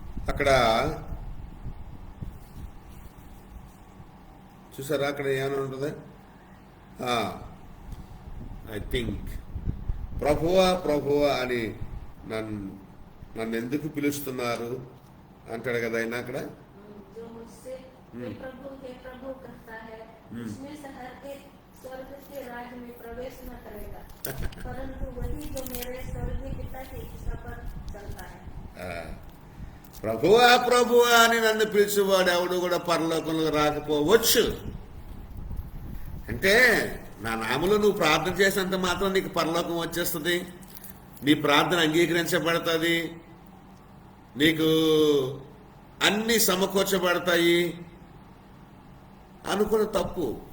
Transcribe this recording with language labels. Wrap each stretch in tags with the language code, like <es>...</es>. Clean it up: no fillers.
<te>అక్కడ చూసారా, అక్కడ ఏమైనా ఉంటుంది,</te> <en>I think</en> <te>ప్రభువా ప్రభువా అని నన్ను ఎందుకు పిలుస్తున్నారు అంటాడు కదా ఆయన అక్కడ.</te> <hi>जो मुझसे हे प्रभु कहता है, उसमें से हर एक स्वर्ग के राज्य में प्रवेश न करेगा, परंतु वही जो मेरे स्वर्गीय पिता की इच्छा पर चलता है.</hi> <te>ప్రభువా ప్రభువా అని నన్ను పిలిచేవాడు ఎవడు కూడా పరలోకంలో రాకపోవచ్చు. అంటే నా నామలో నువ్వు ప్రార్థన చేసినంత మాత్రం నీకు పరలోకం వచ్చేస్తుంది, నీ ప్రార్థన అంగీకరించబడుతుంది, నీకు అన్ని సమకూర్చబడతాయి అనుకున్న తప్పు.</te>